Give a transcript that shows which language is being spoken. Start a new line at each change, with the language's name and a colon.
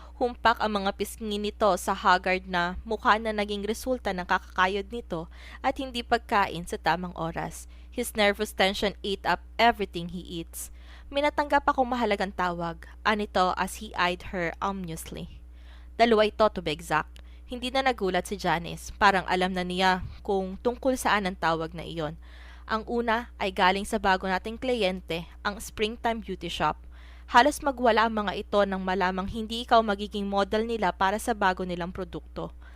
Filipino: Humpak ang mga pisngi nito sa haggard na mukha na naging resulta ng kakakayod nito at hindi pagkain sa tamang oras.
English: His nervous tension ate up everything he eats.
Filipino: Minatanggap akong mahalagang tawag, anito
English: as he eyed her ominously.
Filipino: Dalawa ito
English: to be exact.
Filipino: Hindi na nagulat si Janice, parang alam na niya kung tungkol saan ang tawag na iyon. Ang una ay galing sa bago nating kliyente, ang Springtime Beauty Shop. Halos magwala ang mga ito nang malamang hindi ikaw magiging model nila para sa bago nilang produkto.